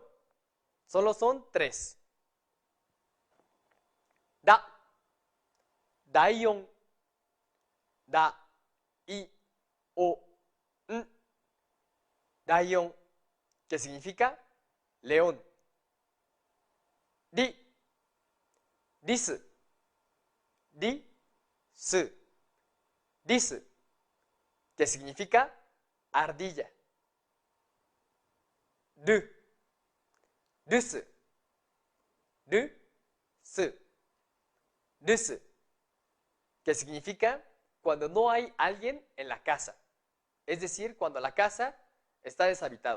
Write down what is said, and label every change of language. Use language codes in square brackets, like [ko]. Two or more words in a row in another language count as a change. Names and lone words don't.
[es] Solo son 3. [ja] Daion, da, i, o, n. [es] Daion, que significa león. [ja] Ri, risu, risu, risu, [es] que significa ardilla. [ja] Ru, rusu, rusu, rusu, [es] que significa cuando no hay alguien en la casa, es decir, cuando la casa está deshabitado.